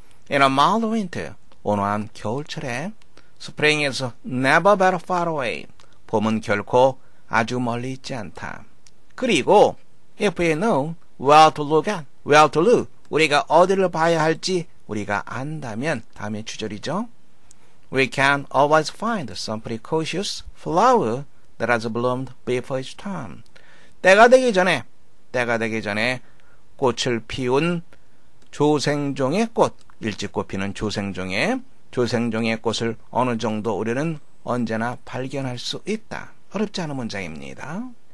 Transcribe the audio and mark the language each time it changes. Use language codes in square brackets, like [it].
[en] In a mild winter, [ko] 온화한 겨울철에 [en] Spring is never very far away. [ko] 봄은 결코 아주 멀리 있지 않다. 그리고 [en] if we know where to look, [ko] 우리가 어디를 봐야 할지 우리가 안다면 다음의 주절이죠. [en] We can always find some precocious flower that has bloomed before its time. [ko] 때가 되기 전에 꽃을 피운 조생종의 꽃, 일찍 꽃피는 조생종의 꽃을 어느 정도 우리는 언제나 발견할 수 있다. 어렵지 않은 문장입니다.